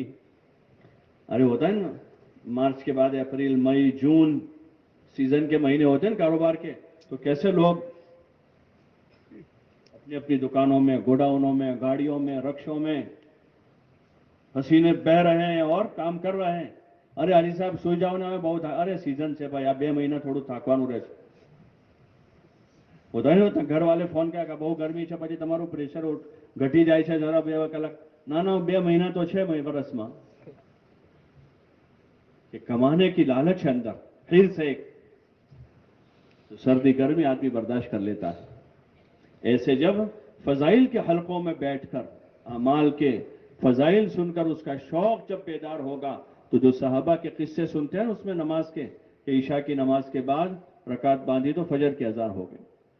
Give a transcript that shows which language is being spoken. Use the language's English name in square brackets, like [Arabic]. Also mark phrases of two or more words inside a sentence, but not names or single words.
[Urdu] ارے ہوتا ہے نا، مارچ کے بعد اپریل، مئی، جون سیزن کے مہینے ہوتے ہیں نا کاروبار کے، تو کیسے لوگ اپنی اپنی دکانوں میں، گوڈاؤنوں میں، گاڑیوں میں، رکشوں میں پسینے بہ رہے ہیں اور کام کر رہے ہیں. [Gujarati] અરે હાજી સાહેબ સુઈ જાઓ ને હવે બહુ અરે સીઝન છે ભાઈ, આ 2 મહિના થોડું થાકવાનું રહેશે. બધાને ઘરવાલે ફોન કર્યા કે બહુ ગરમી છે, પછી તમારું પ્રેશર ઘટી જાય છે જરા 2 કલાક. ના ના 2 મહિના તો છે વર્ષમાં. [Urdu] کہ کمانے کی لالچ ہے اندر، پھر سے ایک تو سردی گرمی آدمی برداشت کر لیتا ہے. ایسے جب فضائل کے حلقوں میں بیٹھ کر اعمال کے فضائل سن کر اس کا شوق جب بیدار ہوگا، تو جو صحابہ کے قصے سنتے ہیں اس میں نماز کے کہ عشاء کی نماز کے بعد رکعت باندھی تو فجر کی اذان ہو گئی.